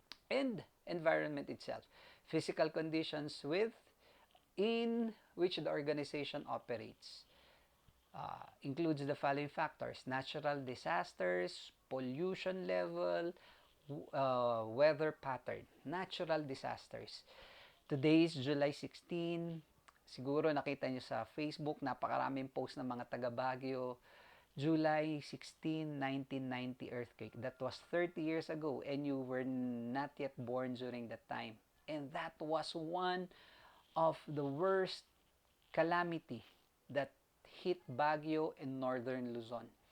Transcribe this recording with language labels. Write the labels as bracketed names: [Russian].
[English] And environment itself. Physical conditions in which the organization operates. Includes the following factors: natural disasters, pollution level, weather pattern. Natural disasters. Today is July 16. [Filipino] Siguro nakita nyo sa Facebook, napakaraming post ng mga taga Baguio. [English] July 16, 1990 earthquake. That was 30 years ago and you were not yet born during that time. And that was one of the worst calamity that hit Baguio and northern Luzon.